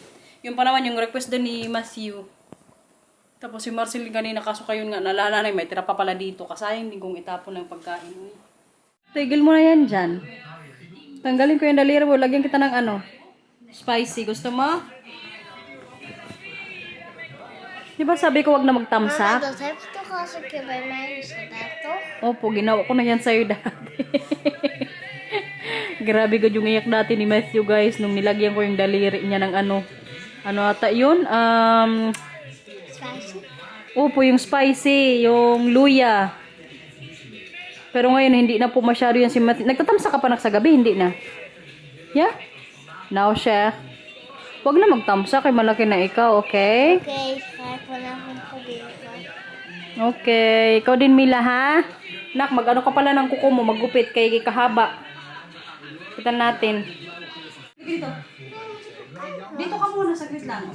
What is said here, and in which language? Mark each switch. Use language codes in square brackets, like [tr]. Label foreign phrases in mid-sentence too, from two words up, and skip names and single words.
[tl] Yung pa naman yung request din ni Matthew. Tapos si Marcel kanina kaso kayo nga nalala na may tira pa pala dito. Kasayang din kong itapon ng pagkain. Tigil mo na yan dyan. Tanggalin ko yung daliri mo. Lagyan kita ng ano, spicy. Gusto mo? Diba sabi ko wag na Mama, magtamsa? [nl] dat heb je toch als een keer bij mij gedaan, toch? [tl] Opo, ginawa ko na yan sa'yo dati. Grabe ko yung iyak dati ni Matthew, guys. Nung nilagyan ko yung daliri niya ng ano. Ano ata yun? Spicy. Opo, yung spicy. Yung luya. Pero ngayon, hindi na po masyado yan si Matthew. Nagtatamsa ka pa sa gabi? Hindi na. Yeah? Now, Sheikh. Huwag na magtamsa kay malaki na ikaw, okay? Okay, kahit wala akong problema. Okay. Ikaw din, Mila, ha? Nak, mag-ano ka pala ng kuko mo, maggupit kay kahaba. Kita natin. Dito. Dito ka muna, saglit lang.